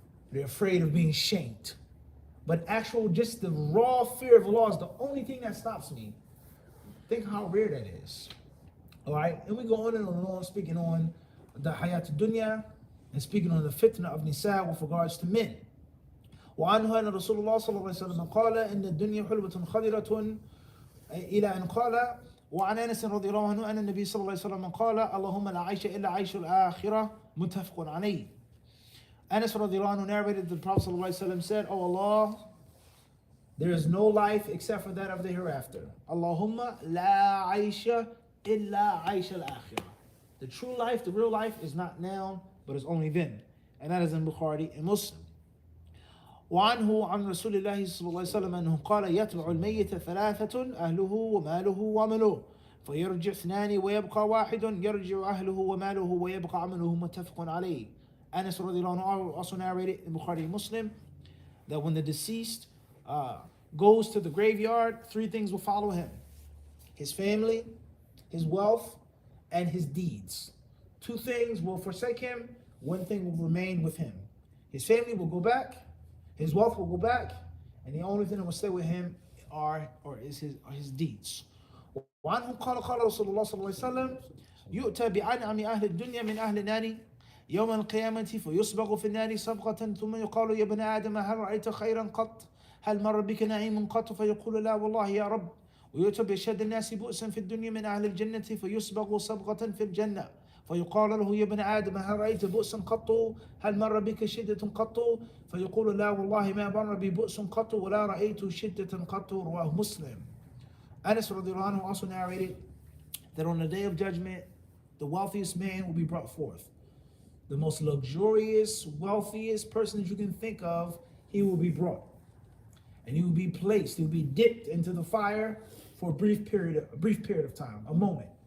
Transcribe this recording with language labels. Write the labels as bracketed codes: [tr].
[en] They're afraid of being shamed. But just the raw fear of Allah is the only thing that stops me. Think how rare that is. All right, and we go on and on, speaking on the hayat dunya and speaking on the fitna of nisa with regards to men. [ar] وعنه أن رسول الله صلى الله عليه وسلم قال إن الدنيا حلوة خضرة إلى أن قال وعن أنس رضي الله عنه أن النبي صلى الله عليه وسلم قال اللهم لا عيش إلا عيش الآخرة متفق عليه. [en] Anas radiallahu anhu narrated that the Prophet ﷺ said, oh Allah, there is no life except for that of the hereafter. [ar] Allahumma la aisha illa aisha al-akhirah. [en] The true life, the real life is not now, but it's only then. And that is in Bukhari and Muslim. [ar] وعنه عن رسول الله صلى الله عليه وسلم أنه قال يتبع الميت 3 أهله وماله وعمله فيرجع اثنان ويبقى واحد يرجع أهله وماله ويبقى عمله متفق عليه. [en] Anas radiallahu anhu also narrated in Bukhari Muslim that when the deceased goes to the graveyard, three things will follow him: his family, his wealth, and his deeds. Two things will forsake him, one thing will remain with him. His family will go back, his wealth will go back, and the only thing that will stay with him is his deeds. وعنه قال رسول الله صلى الله عليه وسلم يؤتى بأنعم أهل الدنيا من أهل النار يوم القيامة فيصبغ في النار صبغة ثم يقال يا ابن آدم هل رأيت خيرا قط؟ هل مر بك نعيم قط؟ فيقول لا والله يا رب. ويؤتى بأشد الناس بؤسا في الدنيا من أهل الجنة فيصبغ صبغة في الجنة فيقال له يا ابن آدم هل رأيت بؤسا قط؟ هل مر بك شدة قط؟ فيقول لا والله ما مر بي بؤس قط ولا رأيت شدة قط. رواه مسلم. Anas radiallahu anhu also narrated that on the day of judgment, the wealthiest man will be brought forth. The most luxurious, wealthiest person that you can think of, he will be brought. And he will be placed, he will be dipped into the fire for a brief period of time, a moment.